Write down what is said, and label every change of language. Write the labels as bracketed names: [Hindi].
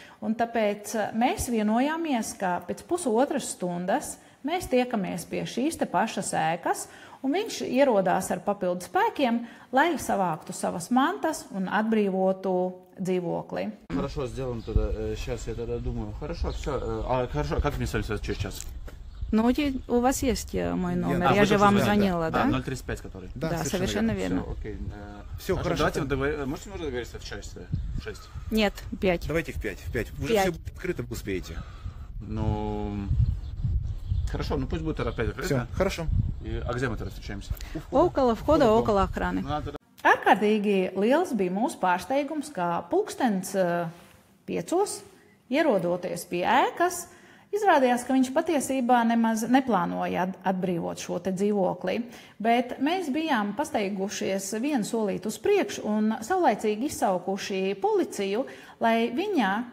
[Latvian] Un tāpēc mēs vienojāmies, ka pēc pusotras stundas mēs tiekamies pie šīs te pašas ēkas, un viņš ierodās ar papildu spēkiem, lai savāktu savas mantas un atbrīvotu dzīvokli. [Russian] Хорошо, сделаем тогда. Сейчас я тогда думаю. Хорошо, все. Хорошо, как мне связаться через час? Ну, у вас есть мой номер, я же вам звонила, да? 035, который. Да, совершенно верно. Все, окей. Все, хорошо. Можете уже договориться в 6? В 6? Нет, 5. Давайте в 5. Вы же все открыто успеете. Ну, хорошо, ну пусть будет тогда 5 открыто. Все, хорошо. А где мы тогда встречаемся? Около входа, около охраны. [Latvian] Ārkārtīgi liels bija mūsu pārsteigums, ka pulkstens 5 ierodoties pie ēkas, izrādījās, ka viņš patiesībā nemaz neplānoja atbrīvot šo te dzīvokli, bet mēs bijām pasteigušies vienu solīti uz priekšu un saulaicīgi izsaukuši policiju, lai viņa,